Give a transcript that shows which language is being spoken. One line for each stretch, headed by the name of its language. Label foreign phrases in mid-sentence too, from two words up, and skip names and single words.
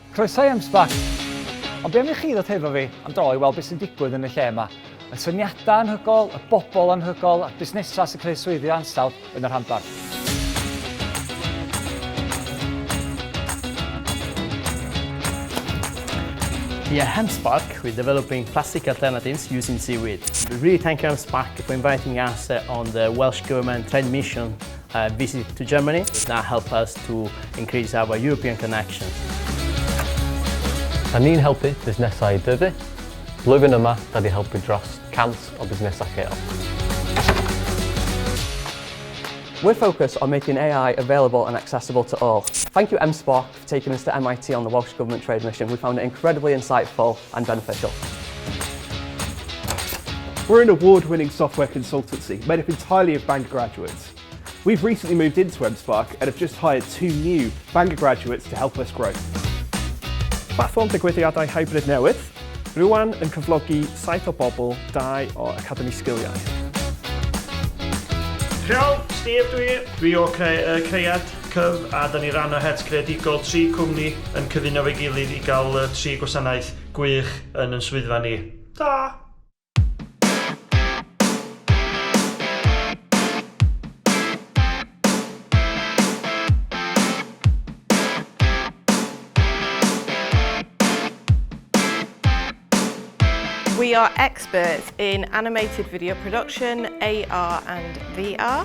Welsh: Croeso i M-SParc. Ond be am i chi ddod hefo fi am dro i weld beth sy'n digwydd yn y lle yma? Y syniadau anhygoel, y bobl anhygoel, a'r busnesau sy'n creu swyddi ansawdd yn yr rhanbarth.
English: Here at M-SParc, we're developing plastic alternatives using seaweed. We really thank M-SParc for inviting us on the Welsh Government trade mission visit to Germany. That helps us to increase our European connections.
Welsh: Da ni'n helpu busnesau dyfu. Blwyddyn yma, da di helpu dros 100 o busnesau lleol.
English: We're focused on making AI available and accessible to all. Thank you M-SParc for taking us to MIT on the Welsh Government Trade Mission. We found it incredibly insightful and beneficial. We're an award-winning software consultancy made up entirely of Bangor graduates. We've recently moved into M-SParc and have just hired 2 new Bangor graduates to help us grow.
Welsh: Platform digwyddiadau hybrid newydd, rwan yn cyflogi 7 o bobl, 2 o Academi Sgiliau. Iawn, Steve dwi o Creiad Cyf a da ni ran o het creadigol 3 cwmni yn cyfuno fe'i gilydd i gael 3 gwasanaeth gwych yn swyddfa ni. Da!
English: We are experts in animated video production, AR and VR.